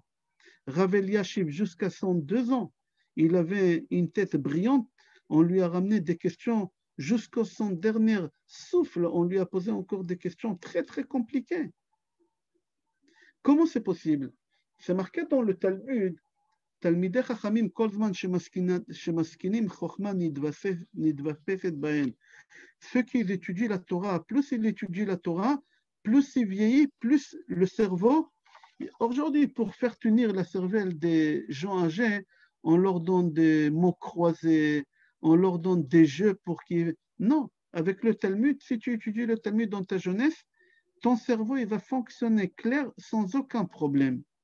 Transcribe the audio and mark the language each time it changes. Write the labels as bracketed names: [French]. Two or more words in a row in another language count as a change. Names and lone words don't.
[French] Rav Eliashiv, jusqu'à 102 ans, il avait une tête brillante. On lui a ramené des questions jusqu'à son dernier souffle. On lui a posé encore des questions très, très compliquées. Comment c'est possible? C'est marqué dans le Talmud. [Hebrew] תלמידי חכמים כל זמן שמסכינים חוכמה נתווספת בהן. [French] Ceux qui étudient la Torah, plus ils étudient la Torah, plus il vieillit, plus le cerveau. Aujourd'hui, pour faire tenir la cervelle des gens âgés, on leur donne des mots croisés, on leur donne des jeux pour qu'ils... Non, avec le Talmud, si tu étudies le Talmud dans ta jeunesse, ton cerveau il va fonctionner clair sans aucun problème.